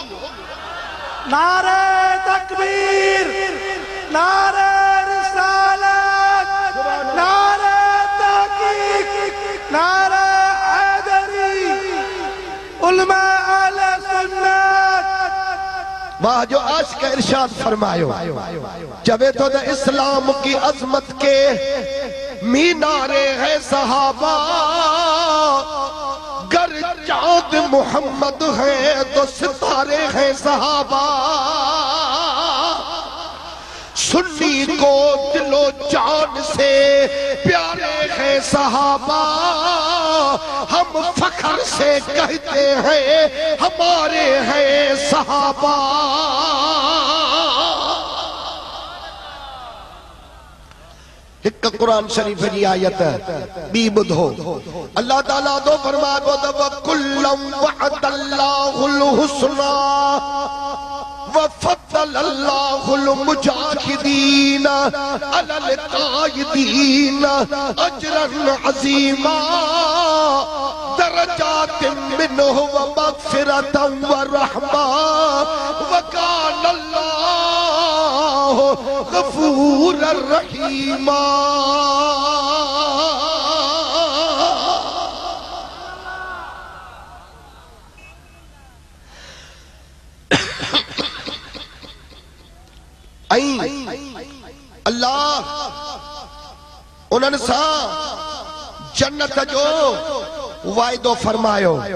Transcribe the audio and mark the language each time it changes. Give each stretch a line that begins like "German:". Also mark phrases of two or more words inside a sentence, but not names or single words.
Urdu: نعرے تکبیر نعرے رسالت نعرے تحقیق نعرے حیدری علما اہل سنت.
Sindhi: वाह जो आशिक़ इरशाद फरमायो चवे तो द
Urdu: اسلام کی عظمت کے مینارے ہیں صحابہ گر چاند محمد ہے تو ستارے ہیں صحابہ. سنی کو دل و جان سے پیارے ہیں صحابہ. ہم فخر سے کہتے ہیں ہمارے ہیں صحابہ.
Sindhi: एक कुरान शरीफ की आयत बी बुधो अल्लाह ताला तो फरमातो त
Arabic: وكلا وعد الله الحسنى وفضل الله المجاهدين على القاعدين أجرا عظيما درجات منه ومغفرة ورحمة وكان الله غفورا رحيما.
Sindhi: अल्लाह उन्हनि सां जन्नत जो वाइदो फरमायो।